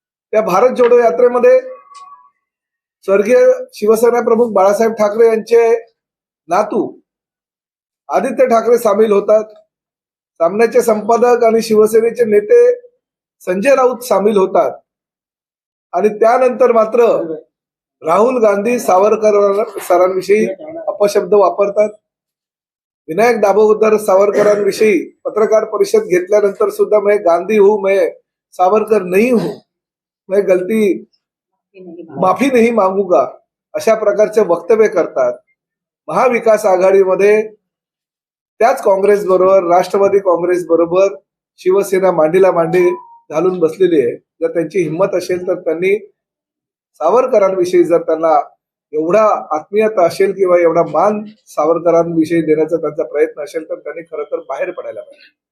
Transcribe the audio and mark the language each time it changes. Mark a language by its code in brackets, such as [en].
[mr] त्या भारत जोडो यात्रेमध्ये स्वर्गीय शिवसेना प्रमुख बाळासाहेब ठाकरे यांचे नातू आदित्य ठाकरे सामील होतात। सामन्याचे संपादक आणि शिवसेनेचे नेते संजय राऊत सामील होतात आणि त्यानंतर मात्र राहुल गांधी सावरकर सरांविषयी अपशब्द वापरतात। विनायक दामोदर सावरकरांविषयी पत्रकार परिषद घेतल्यानंतर सुद्धा [hi] मैं गांधी हूं, मैं सावरकर नहीं हूं, मैं गलती माफी नहीं मागूंगा [mr] अशा प्रकारचे वक्तव्य करतात। महाविकास आघाडीमध्ये त्याच काँग्रेस बरोबर, राष्ट्रवादी काँग्रेस बरोबर शिवसेना मांडीला मांडी घालून बसलेली आहे। जर त्यांची हिंमत असेल तर त्यांनी सावरकरांविषयी जर त्यांना एवढा आत्मीयता असेल किंवा एवढा मान सावरकरांविषयी देण्याचा त्यांचा प्रयत्न असेल तर त्यांनी खरं तर बाहेर पडायला पाहिजे.